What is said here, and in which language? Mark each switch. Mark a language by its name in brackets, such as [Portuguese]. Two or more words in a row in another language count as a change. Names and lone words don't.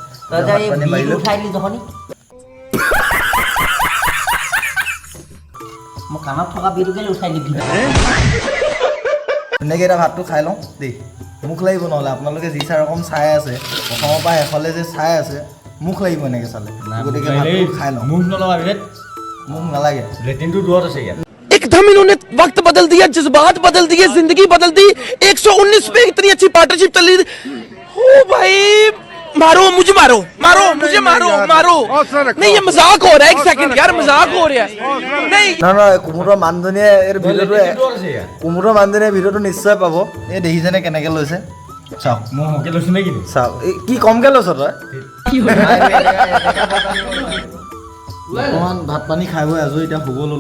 [Assamese] মই কাণত থকা বিলটো কেলৈ উঠাই দিবি? ধুনীয়াকৈ এতিয়া ভাতটো খাই লওঁ দেই, মুখ লাগিব নহ'লে। আপোনালোকে যি চাই ৰকম চাই আছে, প্ৰথমৰ পৰা শেষলৈ যে চাই আছে, মুখ লাগিব এনেকৈ চালে। গতিকে ভাতটো খাই লওঁ। মুখ নলগাবি, মুখ নালাগে, লেট্ৰিনটো দূৰত আছে ইয়াত। [Hindi] एकदम इन्होंने वक्त बदल दिया, जज्बात बदल दिए, जिंदगी बदल दी। 119 पे इतनी अच्छी पार्टनरशिप चली। ओ भाई मारो मुझे, मारो मारो मुझे, मारो मारो। नहीं ये मजाक हो रहा है, एक सेकंड यार, मजाक हो रहा है। नहीं [Assamese] নহয় কুমুদৰ মানুহজনীয়ে এই ভিডিঅ'টো, কুমুদৰ মানুহজনীয়ে ভিডিঅ'টো নিশ্চয় পাব। এই দেখিছেনে কেনেকৈ লৈছে, চাওক। মই সৰহকৈ লৈছোঁ নে কি? চাওক, এই কি কমকৈ লৈছ তই? অকণমান ভাত পানী খাই বৈ আজৰি, এতিয়া শুব ল'লোঁ।